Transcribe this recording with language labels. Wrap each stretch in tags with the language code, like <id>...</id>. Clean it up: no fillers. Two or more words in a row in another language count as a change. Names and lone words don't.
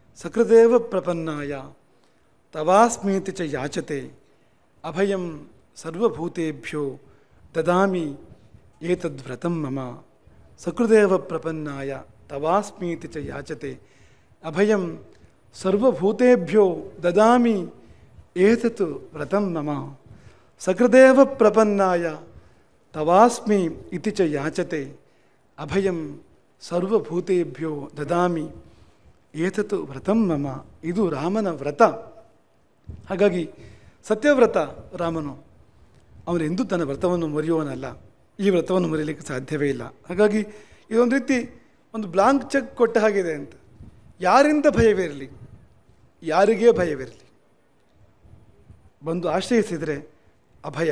<sa>सकृदेव प्रपन्नाय तवास्मीति च याचते अभयं सर्वभूतेभ्यो ददामि एतद्व्रतं मम. सकृदेव प्रपन्नाय तवास्मीति च याचते अभयं सर्वभूतेभ्यो ददामि एतत् व्रतं मम. सकृदेव प्रपन्नाय तवास्मि इति च याचते अभयं सर्वभूतेभ्यो ददामि एतत् व्रतं मम.</sa> <kn>ಇದು ರಾಮನ ವ್ರತ. ಹಾಗಾಗಿ ಸತ್ಯವ್ರತ ರಾಮನು. ಅವನೆಂದೂ ತನ್ನ ವ್ರತವನ್ನು ಮರೆಯುವನಲ್ಲ. ಈ ವ್ರತವನ್ನು ಮರೆಯಲಿಕ್ಕೆ ಸಾಧ್ಯವೇ ಇಲ್ಲ. ಹಾಗಾಗಿ ಇದೊಂದು ರೀತಿ ಒಂದು</kn> <en>blank check</en> <kn>ಕೊಟ್ಟ ಹಾಗಿದೆ ಅಂತ. ಯಾರಿಂದ ಭಯವಿರಲಿ, ಯಾರಿಗೇ ಭಯವಿರಲಿ, ಬಂದು ಆಶ್ರಯಿಸಿದರೆ ಅಭಯ.</kn>